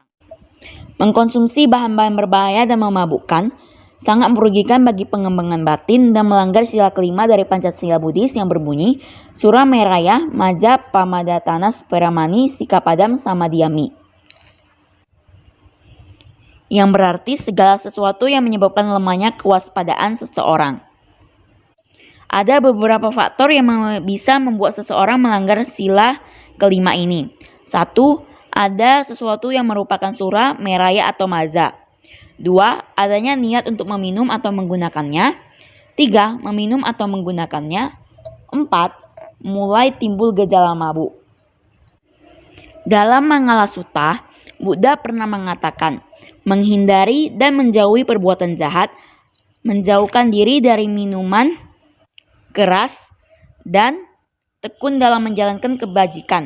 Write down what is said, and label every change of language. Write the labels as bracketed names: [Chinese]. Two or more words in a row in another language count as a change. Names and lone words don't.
[Indonesian] Mengkonsumsi bahan-bahan berbahaya dan memabukkan sangat merugikan bagi pengembangan batin dan melanggar sila kelima dari Pancasila Buddhis yang berbunyi [Pali] Sura Meraya Maja Pamadatana Speramani Sikapadam Samadhyami, [Indonesian] yang berarti segala sesuatu yang menyebabkan lemahnya kewaspadaan seseorang. Ada beberapa faktor yang bisa membuat seseorang melanggar sila kelima ini. 1. Ada sesuatu yang merupakan [Pali] sura, meraya, [Indonesian] atau maza. 2. Adanya niat untuk meminum atau menggunakannya. 3. Meminum atau menggunakannya. 4. Mulai timbul gejala mabuk. Dalam Mangala Sutta, Buddha pernah mengatakan, menghindari dan menjauhi perbuatan jahat, menjauhkan diri dari minuman keras, dan tekun dalam menjalankan kebajikan.